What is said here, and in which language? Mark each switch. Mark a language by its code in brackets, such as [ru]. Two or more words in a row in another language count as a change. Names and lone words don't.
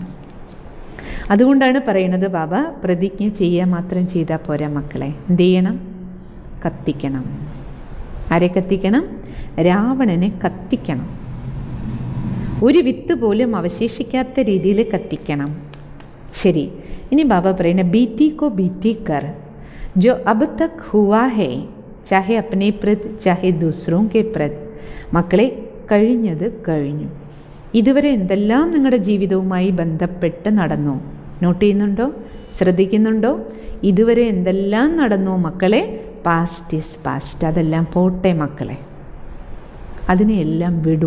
[ml] അതുകൊണ്ടാണ് പറയുന്നത് ബാബ, പ്രതിജ്ഞ ചെയ്യുക മാത്രം ചെയ്താൽ പോരാ മക്കളെ, എന്ത് ചെയ്യണം? കത്തിക്കണം. ആരെ കത്തിക്കണം? രാവണനെ കത്തിക്കണം. ഒരു വിത്ത് പോലും അവശേഷിക്കാത്ത രീതിയിൽ കത്തിക്കണം. ശരി, ഇനി ബാബ പറയുന്ന, [hi] बीती को बीती कर जो अब तक हुआ है चाहे अपने प्रति चाहे दूसरों के प्रति. [ml] മക്കളെ, കഴിഞ്ഞത് കഴിഞ്ഞു. ഇതുവരെ എന്തെല്ലാം നിങ്ങളുടെ ജീവിതവുമായി ബന്ധപ്പെട്ട് നടന്നു? നോട്ട് ചെയ്യുന്നുണ്ടോ? ശ്രദ്ധിക്കുന്നുണ്ടോ? ഇതുവരെ എന്തെല്ലാം നടന്നു മക്കളെ? [en] past is past. [ml] അതെല്ലാം പോട്ടെ മക്കളെ, അതിനെയെല്ലാം വിടൂ.